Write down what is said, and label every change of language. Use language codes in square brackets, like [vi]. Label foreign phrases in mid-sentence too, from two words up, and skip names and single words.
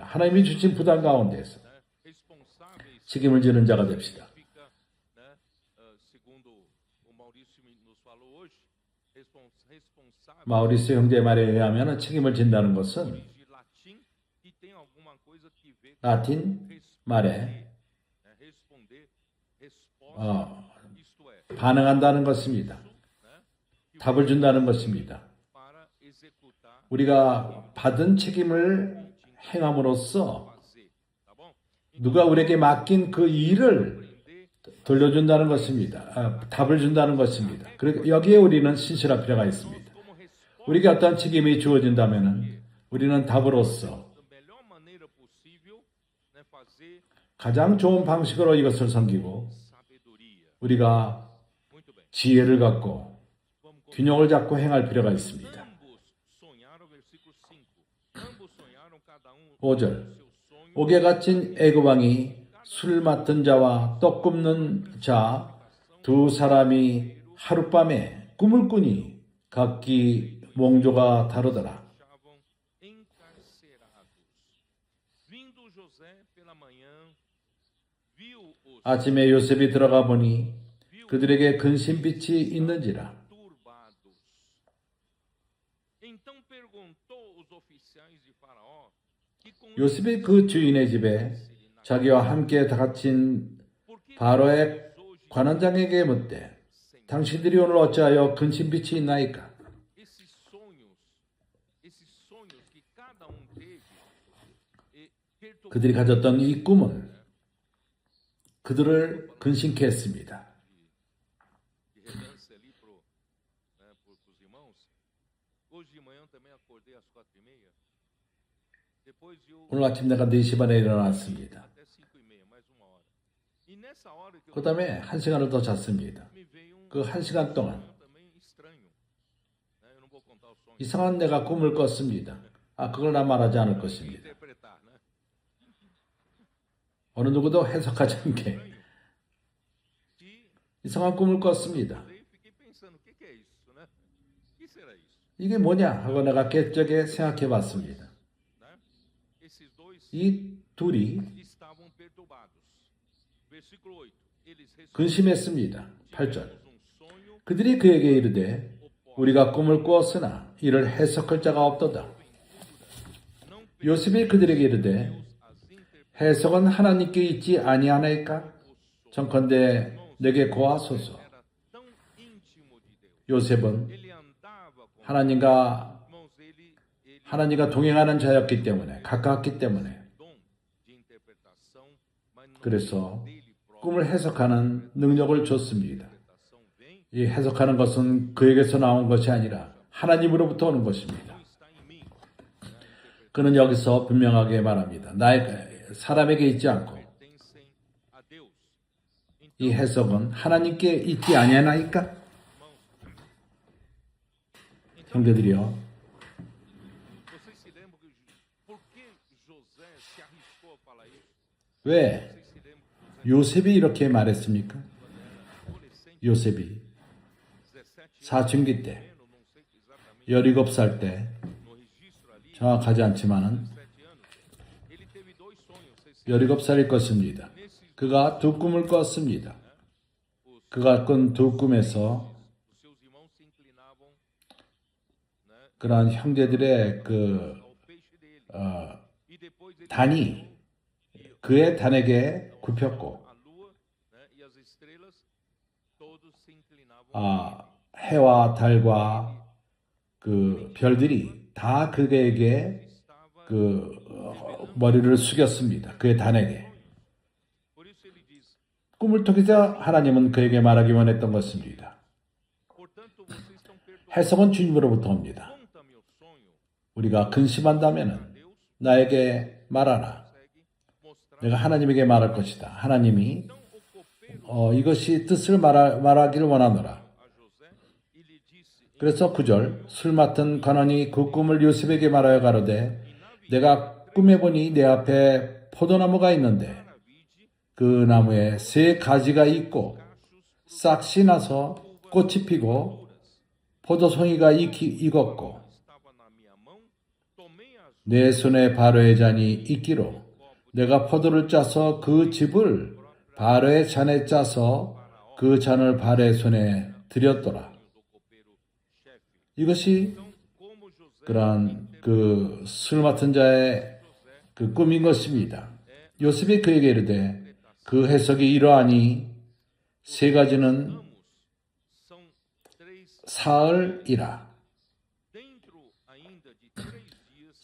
[ko] 하나님이 주신 부담 가운데서 [pt] responsáveis [ko] 책임을 지는 자가 됩시다. [pt] fica, né, segundo o Maurício nos falou hoje, responsável [ko] 마우리스 형제의 말에 의하면 책임을 진다는 것은 [pt] de latim e tem alguma coisa que ver com [ko] 라틴 말에 [pt] responder, resposta, isto é, [ko] 반응한다는 것입니다. [pt] né, [ko] 답을 준다는 것입니다. [pt] para executar, [ko] 우리가 받은 책임을 행함으로써 [pt] fazer, tá bom? [ko] 누가 우리에게 맡긴 그 일을 [pt] Aprender [ko] 돌려준다는 것입니다. 답을 준다는 것입니다. 그리고 여기에 우리는 신실할 필요가 있습니다. [pt] como resposta [ko] 우리에게 어떤 책임이 주어진다면 우리는 답으로서 [pt] da melhor maneira possível, né, fazer [ko] 가장 좋은 방식으로 이것을 섬기고 [pt] sabedoria. [ko] 우리가 [pt] Muito bem. [ko] 지혜를 갖고 [pt] Vamos começar. [ko] 균형을 잡고 행할 필요가 있습니다. [pt] Ambos sonharam, versículo 5. Ambos sonharam cada um [ko] 5절 [pt] seu sonho. [ko] 옥에 갇힌 애굽 왕이 술 맡은 자와 떡 굽는 자 두 사람이 하룻밤에 꿈을 꾸니 각기 몽조가 다르더라. [pt] estavam encarcerados. Vindo José pela manhã, viu os [ko] 아침에 요셉이 들어가 보니 그들에게 근심빛이 있는지라. [pt] turbados. Então perguntou os oficiais de Faraó que com [ko] 요셉이 그 주인의 집에 자기와 함께 갇힌 바로의 관원장에게 묻되 당신들이 오늘 어찌하여 근심빛이 있나이까? [pt] esses sonhos que cada teve, [ko] 그들이 가졌던 이 꿈은 그들을 근심케 했습니다. [pt] de relance ali pros irmãos. Hoje de manhã também acordei às 4:30. Depois eu [ko] 오늘 아침 내가 4시 반에 일어났습니다. [pt] até 5:30, mais uma hora. E nessa hora que eu [ko] 그 다음에 1시간을 더 잤습니다. [pt] me veio [ko] 그 1시간 동안 [pt] também estranho. Né? Eu não vou contar o sonho. [ko] 이상한 내가 꿈을 꿨습니다. 그걸 나 말하지 않을 것입니다. [pt] Interpretar, né? [ko] 어느 누구도 해석하지 않게 [pt] Estranho. E [ko] 이상한 꿈을 꿨습니다. [pt] daí fiquei pensando, o que que é isso, né? O que será isso? [ko] 이게 뭐냐 하고 내가 깨적에 생각해 봤습니다. [pt] Né? Esses dois [ko] 이 둘이 [pt] estavam perturbados. Versículo 8. Eles [ko] 근심했습니다. 8절. [pt] receberam um sonho [ko] 그들이 그에게 이르되 우리가 꿈을 꾸었으나 이를 해석할 자가 없도다. [pt] não [ko] 요셉이 그들에게 이르되 [pt] as interpretações [ko] 해석은 하나님께 있지 아니하나이까? 정컨대 내게 고하소서. [pt] era tão íntimo de Deus. [ko] 요셉은 [pt] Ele andava com [ko] 하나님과 [pt] irmãos, [ko] 하나님과 동행하는 자였기 때문에 가까웠기 때문에 [pt] dom de interpretação, mas não [ko] 그래서 [pt] dele próprio. [ko] 꿈을 해석하는 능력을 줬습니다. [pt] Interpretação vem, [ko] 이 해석하는 것은 그에게서 나온 것이 아니라 하나님으로부터 오는 것입니다. [pt] não está em mim. [ko] 그는 여기서 분명하게 말합니다. 나의 사람에게 있지 않고 [pt] Pertencem a Deus. [ko] 이 해석은 하나님께 있지 아니하나이까? 형제들이요. [pt] Vocês se lembram que por que José se arriscou a falar isso? [ko] 왜 [pt] Vocês se lembram que [ko] 요셉이 이렇게 말했습니까? [pt] adolescente, [ko] 요셉이 [pt] 17 [ko] 사춘기 때 [pt] anos, não sei exatamente [ko] 17살 때 [pt] no registro ali, [ko] 정확하지 않지만은 [pt] 17 anos, ele teve dois sonhos. Vocês se [ko] 17살일 것입니다. [pt] nesses [ko] 그가 두 꿈을 꿨습니다. [pt] os [ko] 그가 꾼 두 꿈에서 [pt] seus irmãos se inclinavam, né, [ko] 그러한 형제들의 [pt] ao peixe dele. E depois ele [ko] 단이 그의 단에게 굽혔고 [pt] a lua, né, e as estrelas todos se inclinavam. [ko] 해와 달과 그 별들이 다 그에게 그 머리를 숙였습니다. 그의 단에게. [pt] Por isso ele diz: [ko] 꿈을 통해서 하나님은 그에게 말하기 원했던 것입니다. [pt] portanto, vocês estão perdoados. [ko] 해석은 주님으로부터 옵니다. [pt] Conta-me o sonho. [ko] 우리가 근심한다면 [pt] Deus [ko] 나에게 말하라. [pt] consegue mostrar. [ko] 내가 하나님에게 말할 것이다. 하나님이 [pt] Então o copeiro [ko] 이것이 뜻을 말하기를 원하노라. [pt] a José e lhe disse: [ko] 그래서 9절 술 맡은 관원이 그 꿈을 요셉에게 말하여 가로되 내가 꿈에 보니 내 앞에 포도나무가 있는데 [pt] Vide [ko] 그 나무에 세 가지가 있고 싹이 나서 꽃이 피고 포도송이가 익었고 [pt] estava na minha mão, tomei as [ko] 내 손에 바로의 잔이 있기로 내가 포도를 짜서 그 즙을 바로의 잔에 짜서 그 잔을 바로의 손에 드렸더라. [pt] do copeiro chefe. [ko] 이것이 [pt] Então, como José [ko] 그러한 그 술 맡은 자의 그 꿈인 것입니다. 요셉이 그에게 이르되 그 해석이 이러하니 세 가지는 [pt] ramos são três [ko] 사흘이라 [pt] dentro ainda de 3 dias.